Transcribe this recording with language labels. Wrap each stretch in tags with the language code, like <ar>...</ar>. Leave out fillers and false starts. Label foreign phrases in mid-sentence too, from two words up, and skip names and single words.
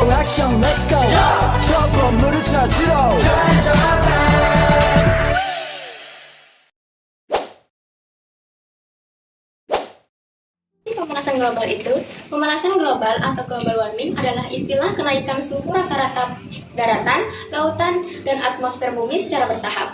<ko>액션</ko> <en>let's go</en> <ko>저 건물을 찾으러</ko> <id>Pemanasan global atau</id> <en>global warming</en> <id>adalah istilah kenaikan suhu rata-rata daratan, lautan, dan atmosfer bumi secara bertahap.</id>